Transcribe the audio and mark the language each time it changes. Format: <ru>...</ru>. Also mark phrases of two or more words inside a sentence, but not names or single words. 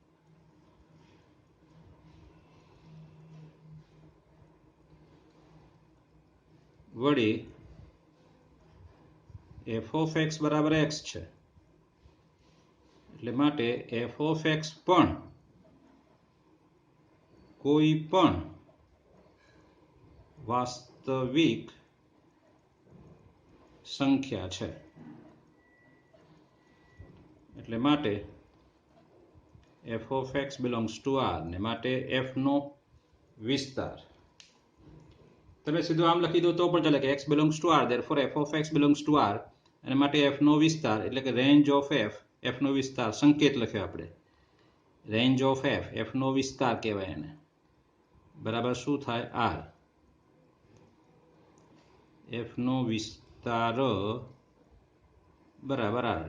<gu>વળી</gu> <en>f of x</en> <gu>બરાબર x છે, એટલે માટે</gu> <en>f of x</en> <gu>પણ કોઈ પણ વાસ્તવિક સંખ્યા છે. એટલે માટે</gu> <en>f of x belongs to R</en> <gu>ને માટે f નો વિસ્તાર તમે સીધું આમ લખી દો તો પણ ચાલે કે</gu> <en>x belongs to R, therefore f of x belongs to R</en> <gu>અને માટે f નો વિસ્તાર એટલે કે</gu> <en>range of f</en> <gu>નો વિસ્તાર સંકેત લખ્યો આપણે,</gu> <en>range of f</en> <gu>નો વિસ્તાર કહેવાય એને. બરાબર શું થાય? R. f નો વિસ્તાર બરાબર R.</gu>